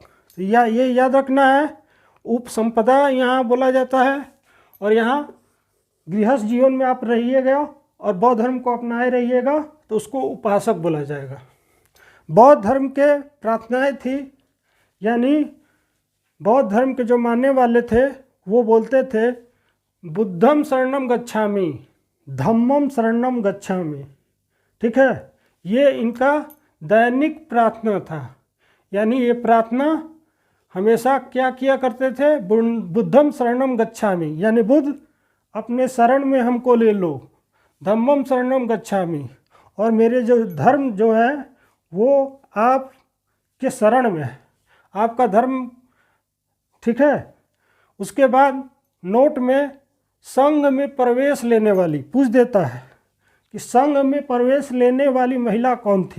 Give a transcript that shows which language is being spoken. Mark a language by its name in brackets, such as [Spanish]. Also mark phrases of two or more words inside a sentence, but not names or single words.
[Hindi] तो ये याद रखना है, उपसंपदा यहाँ बोला जाता है, और यहाँ गृहस्थ जीवन में आप रहिएगा और बौद्ध धर्म को अपनाए रहिएगा तो उसको उपासक बोला जाएगा। बौद्ध धर्म के प्रार्थनाएं थी, यानी बौद्ध धर्म के जो मानने वाले थे वो बोलते थे [Pali] बुद्धम शरणम गच्छामि, धम्मम शरणम गच्छामि। [Hindi] ठीक है, ये इनका दैनिक प्रार्थना था। यानी ये प्रार्थना हमेशा क्या किया करते थे? [Pali] बुद्धम शरणम गच्छामि, [Hindi] यानी बुद्ध अपने शरण में हमको ले लो। [Pali] धम्मम शरणम गच्छामि, [Hindi] और मेरे जो धर्म जो है वो आपके शरण में है, आपका धर्म। ठीक है, उसके बाद नोट में संघ में प्रवेश लेने वाली पूछ देता है कि संघ में प्रवेश लेने वाली महिला कौन थी?